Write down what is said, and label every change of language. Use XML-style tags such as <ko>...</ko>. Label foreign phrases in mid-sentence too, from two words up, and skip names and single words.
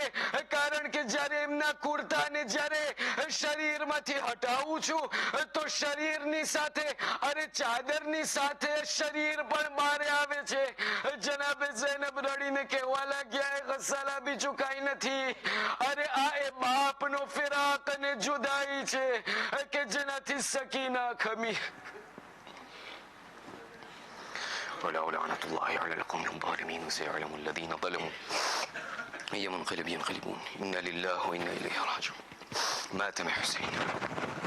<gu>કારણ કે જ્યારે એમના કુર્તાને જ્યારે શરીરમાંથી હટાવું છું તો શરીરની સાથે અરે ચાદરની સાથે શરીર પણ બહાર આવે છે. જનાબે ઝૈનબ રડીને કહેવા લાગ્યા ગસ્સાલા બીજું કાંઈ નથી. અરે આ એ બાપનો ફિરાક અને જુદાઈ છે કે જેનાથી સકીના ખમી.</gu> <ar>ولعنة الله على القوم الظالمين وسيعلم الذين ظلموا أي منقلب ينقلبون إنا لله وإنا إليه راجعون. مات حسين.</ar>